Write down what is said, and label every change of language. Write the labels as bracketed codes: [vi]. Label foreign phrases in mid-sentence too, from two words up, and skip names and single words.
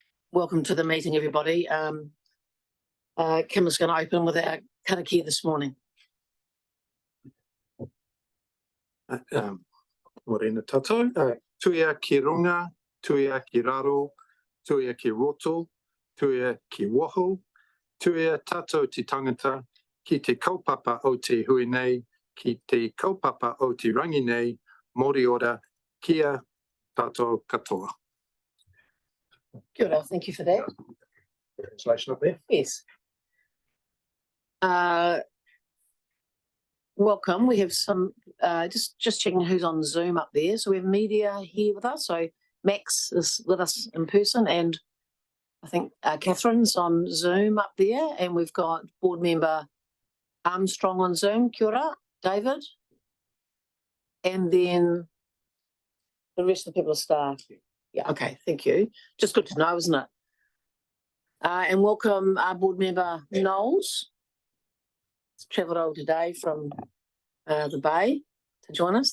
[en] Welcome to the meeting, everybody. Kim is going to open with our karakia this morning. [mi] Morena tatou, tuia ki runga, tuia ki raro, tuia ki roto, tuia ki woho, tuia tatou te tangata, ki te kaupapa o te hui nei, ki te kaupapa o te rangi nei, mori ora, kia tatou katoa. Kia ora, [en] thank you for that. Translation up there? Yes. Welcome. We have some, just checking who's on Zoom up there. So we have media here with us. So Max is with us in person, and I think Catherine's on Zoom up there, and we've got board member Armstrong on Zoom. [mi] Kia ora, [en] David. And then the rest of the people are staff. Yeah, okay, thank you. Just good to know, isn't it? And welcome our board member Knowles. He's travelled over today from the Bay to join us.